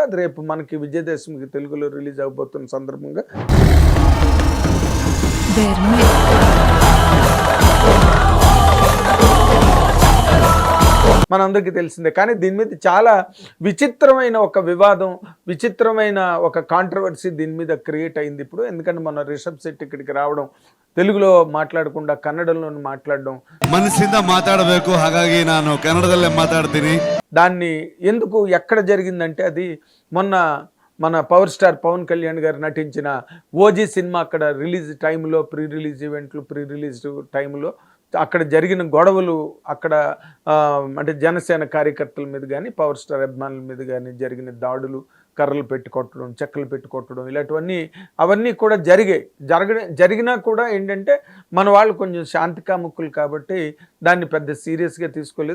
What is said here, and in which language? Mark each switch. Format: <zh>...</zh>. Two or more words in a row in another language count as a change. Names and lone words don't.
<te>అది రేపు మనకి విజయదశమికి తెలుగులో రిలీజ్ అవబోతున్న సందర్భంగా మనందరికీ తెలిసిందే. కానీ దీని మీద చాలా విచిత్రమైన ఒక వివాదం, విచిత్రమైన ఒక కాంట్రవర్సీ దీని మీద క్రియేట్ అయింది ఇప్పుడు. ఎందుకంటే మన రిషబ్ శెట్టి ఇక్కడికి రావడం, తెలుగులో మాట్లాడకుండా కన్నడంలో మాట్లాడడం,</te> <kn>ಮನಸ್ಸಿಂದ ಮಾತಾಡಬೇಕು, ಹಾಗಾಗಿ ನಾನು ಕನ್ನಡದಲ್ಲೇ ಮಾತಾಡ್ತೀನಿ.</kn> <te>దాన్ని ఎందుకు ఎక్కడ జరిగిందంటే అది మొన్న మన</te> <en>power star</en> <te>పవన్ కళ్యాణ్ గారు నటించిన ఓజీ సినిమా అక్కడ రిలీజ్ టైంలో,</te> <en>pre release events, pre release</en> <te>టైంలో అక్కడ జరిగిన గొడవలు, అక్కడ అంటే జనసేన కార్యకర్తల మీద కానీ</te> <en>power star</en> <te>అభిమానుల మీద కానీ జరిగిన దాడులు, కర్రలు పెట్టి కొట్టడం, చెక్కలు పెట్టి కొట్టడం, ఇలాంటివన్నీ అవన్నీ కూడా జరిగినా కూడా ఏంటంటే మన వాళ్ళు కొంచెం శాంతి కాముకులు కాబట్టి దాన్ని పెద్ద సీరియస్గా తీసుకోలేదు.</te>